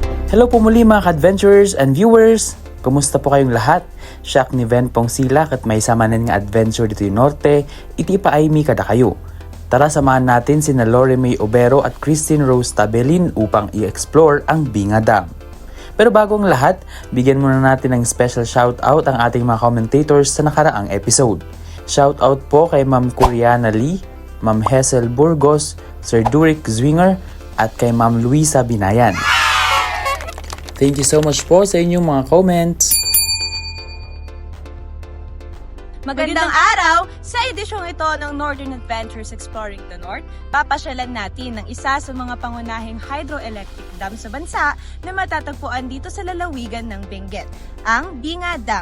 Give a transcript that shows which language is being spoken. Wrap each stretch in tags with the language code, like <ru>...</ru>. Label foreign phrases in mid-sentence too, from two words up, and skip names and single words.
<tl>Hello po muli mga ka-adventurers</tl> <en>and viewers!</en> <tl>Kumusta po kayong lahat?</tl> <ilo>Siya ni Ven pong silak at may samanan nga adventure dito yung norte, iti pa ay mi kada kayo.</ilo> <tl>Tara samahan natin sina Lore May Obero at Christine Rose Tabelin upang i-explore ang Binga Dam. Pero bago ang lahat, bigyan muna natin ng</tl> <en>special shoutout</en> <tl>ang ating mga commentators sa nakaraang episode. Shoutout po kay Ma'am Coriana Lee, Ma'am Hessel Burgos, Sir Durick Zwinger at kay Ma'am Luisa Binayan.</tl> <en>Thank you so much</en> <tl>po sa inyong mga comments. Magandang araw! Sa edisyong ito ng Northern Adventures Exploring the North, papasyalan natin ng isa sa mga pangunahing</tl> <en>hydroelectric dam</en> <tl>sa bansa na matatagpuan dito sa lalawigan ng Benguet, ang Binga Dam.</tl>